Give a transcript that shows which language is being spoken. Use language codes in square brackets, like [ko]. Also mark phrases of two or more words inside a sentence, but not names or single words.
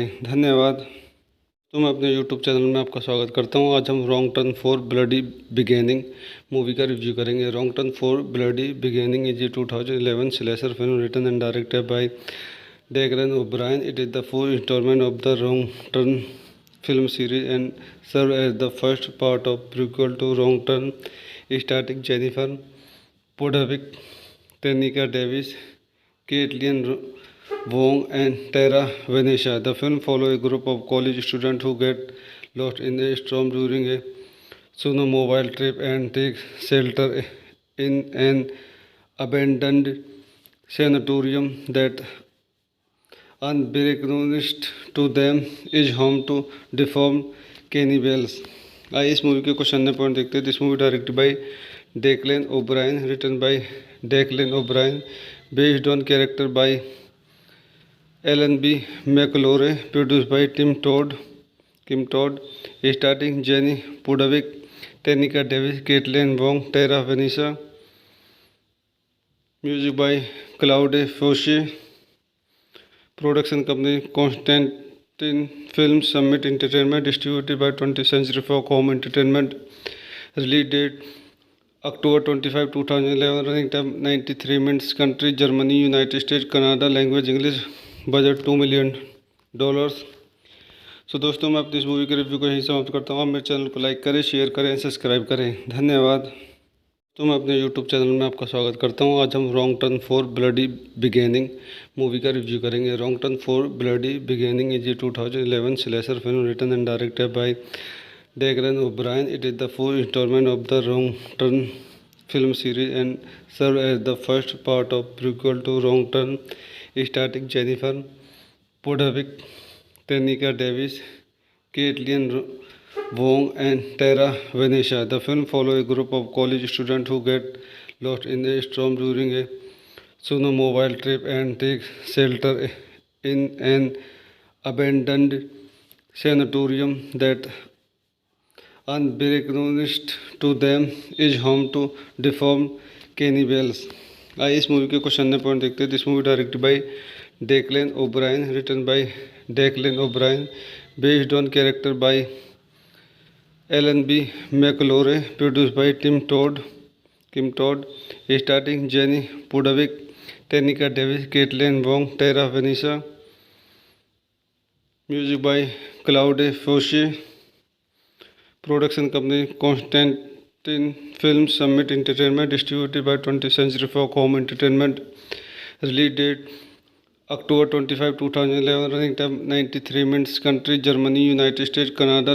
[hi] धन्यवाद. तो मैं अपने यूट्यूब चैनल में आपका स्वागत करता हूँ. आज हम रॉन्ग टर्न फॉर ब्लडी बिगेनिंग मूवी का रिव्यू करेंगे. [en] Wrong Turn 4 Bloody Beginnings is a 2011 slasher film written and directed by Declan O'Brien. It is the fourth installment of the Wrong Turn film series and served as the first part of prequel to Wrong Turn, starring Jennifer Podhovic, Tenika Davis, Caitlin Wong, and Tara Venetia. The film follows a group of college students who get lost in a storm during a snowmobile trip and take shelter in an abandoned sanatorium that unbeknownst to them is home to deformed cannibals. [hi] आइए इस मूवी के कुछ अन्य पॉइंट देखते हैं. [en] This movie directed by Declan O'Brien, written by Declan O'Brien, based on character by Alan B. McElroy, produced by Kim Todd, starring Jenny Pudavick, Tenika Davis, Kaitlyn Wong, Terra Vnesa. Music by Claude Foisy. Production company Constantin Film, Summit Entertainment, distributed by 20th Century Fox Home Entertainment. Release date October 25, 2011. Running time 93 minutes. Country Germany, United State, Canada. Language English. Budget $2 million. [hi] सो दोस्तों, मैं अपनी इस मूवी के रिव्यू को यहीं समाप्त करता हूँ. आप मेरे चैनल को लाइक करें, शेयर करें, सब्सक्राइब करें. धन्यवाद. तो मैं अपने यूट्यूब चैनल में आपका स्वागत करता हूँ. आज हम रॉन्ग टर्न फॉर ब्लडी बिगेनिंग मूवी का रिव्यू करेंगे. [en] Wrong Turn 4 Bloody Beginnings is a 2011 slasher film written and directed by Declan O'Brien. It is the fourth installment of the Wrong Turn film series and served as the first part of prequel to Wrong Turn, starring Jennifer Podhovic, Tenika Davis, Caitlin Wong, and Tara Venetia. The film follows a group of college students who get lost in a storm during a snowmobile trip and take shelter in an abandoned sanatorium that unbeknownst to them is home to deformed cannibals. [hi] आइए इस मूवी के कुछ अन्य पॉइंट देखते हैं. [en] This movie directed by Declan O'Brien, written by Declan O'Brien, based on character by Alan B. McElroy, produced by Kim Todd, starring Jenny Pudavick, Tenika Davis, Kaitlyn Wong, Terra Vnesa. Music by Claude Foisy. Production company Constantin Film, Summit Entertainment, distributed by 20th Century Fox Home Entertainment. Release date October 25, 2011. Running time 93 minutes. Country Germany, United State, Canada.